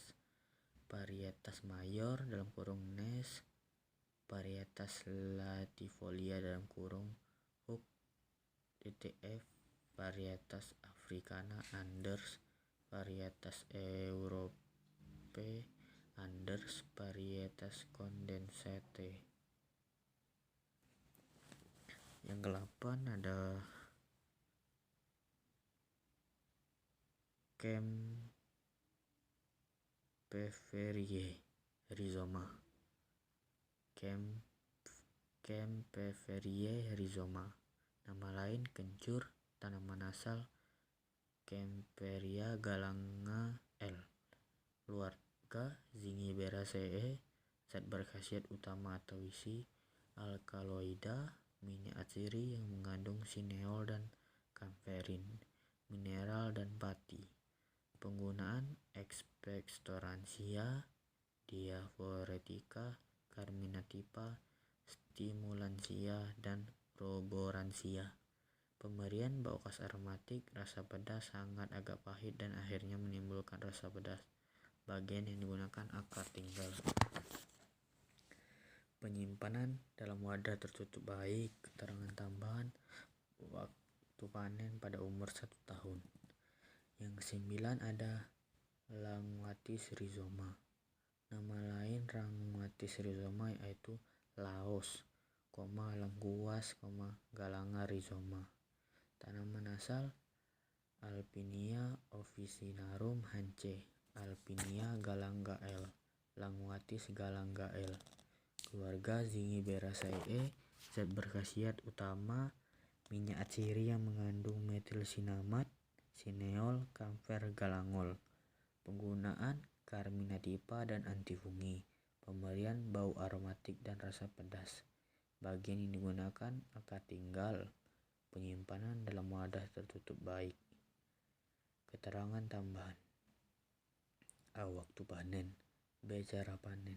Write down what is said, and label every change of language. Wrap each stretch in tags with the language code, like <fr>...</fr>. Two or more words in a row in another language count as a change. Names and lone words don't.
<id>Varietas mayor dalam kurung Nes, varietas latifolia dalam kurung Hook TTF, varietas africana Anders, varietas Europe Anders, varietas condensate. Yang ke-8 ada Kempferiae rhizoma. Kempferiae rhizoma, nama lain kencur. Tanaman asal Kempferia galanga L. Keluarga Zingiberaceae. Zat berkhasiat utama atau isi alkaloida, minyak atsiri yang mengandung sineol dan kamferin, mineral dan pati. Penggunaan expectorantia, diaphoretica, carminativa, stimulansia dan roboransia. Pemberian bau khas aromatik, rasa pedas, hangat, agak pahit dan akhirnya menimbulkan rasa pedas. Bagian yang digunakan akar tinggal. Penyimpanan dalam wadah tertutup baik. Keterangan tambahan waktu panen pada umur 1 tahun. Yang ke-9 ada Rhamnotis rhizoma. Nama lain Rhamnotis rhizoma yaitu Laos, lengkuas, galanga rhizoma. Tanaman asal Alpinia officinarum Hanche, Alpinia galanga L, Rhamnotis galanga L. Keluarga Zingiberaceae. Zat berkhasiat utama minyak atsiri yang mengandung metilsinamat, sineol, kamfer, galangol. Penggunaan carminativa dan antifungi. Pemberian bau aromatik dan rasa pedas. Bagian yang digunakan akar tinggal. Penyimpanan dalam wadah tertutup baik. Keterangan tambahan. A. Waktu panen. B. Cara panen.</id>